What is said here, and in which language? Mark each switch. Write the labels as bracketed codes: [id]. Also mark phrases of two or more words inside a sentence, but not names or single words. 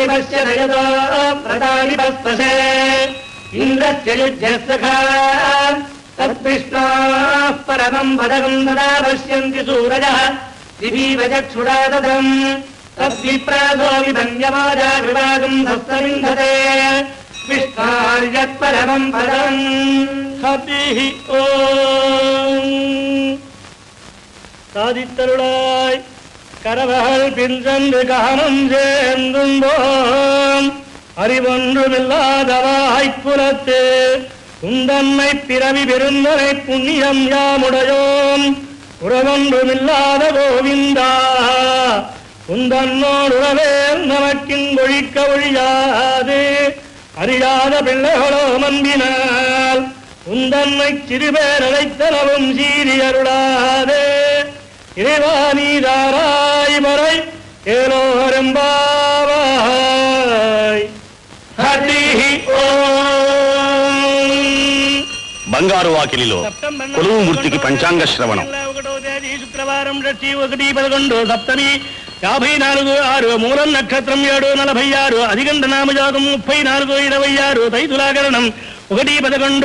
[sa] పశ్యదయతో ప్రదాని పస్పశే ఇంద్రస్య యుజ్యస్సఖా తద్విష్ణోః పరమం పదకం తదా పశ్యంతి సూరజः దివీవ చక్షురాదదం తద్విప్రాసో విభంజమాజా విభాగం హస్తమింధతే విష్ణార్యత్పరమం పదం హరిః ఓం. [ta] சாதித்தருளாய் கரவகள் பின்சென்று காமம் சேர்ந்தும்போம் அறிவொன்றுமில்லாதவாய்ப்புலத்து உந்தன்மை பிறவி பெருந்தனை புண்ணியம் யாமுடையோம் உறவொன்றுமில்லாத கோவிந்தா உந்தன்னோடுறவேல் நமக்கிங்கொழிக்க ஒழியாது அறியாத பிள்ளைகளோ மன்பினால் உந்தன்மை சிறுபேர் அழைத்தனவும் சீரி அருளாதே இறைவா நீதாராய் மறை ஏலோரெம்பாவாய். [sa] హరిః ఓం. [te] బంగారు వాకిలిలో కొలువు మూర్తికి పంచాంగ శ్రవణం. 1వ తేదీ శుక్రవారం 1/11 సప్తమి 54/6 మూలం నక్షత్రం 7/46 అధిగంట నామయోగం 34/26 తైతులాకరణం 1/11.